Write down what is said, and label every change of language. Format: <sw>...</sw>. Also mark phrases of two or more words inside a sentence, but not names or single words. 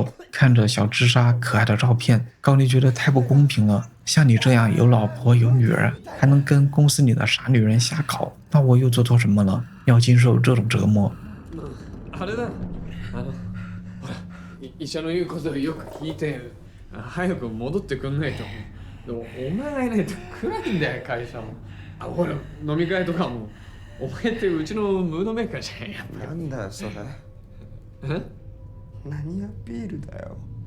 <zh>看着小知沙可愛的照片，高梨覺得太不公平了。像你這樣有老婆有女兒，還能跟公司裡的傻女人瞎搞，那我又做錯什麼了？要經受這種折磨。</zh> <ja>医者の言うことをよく聞いて、早く戻ってくんないと。でもお前がいないと暗いんだよ会社も。ほら飲み会とかも。お前ってうちのムードメーカーじゃんやっぱり。なんだよそれ。何アピールだよ。</ja>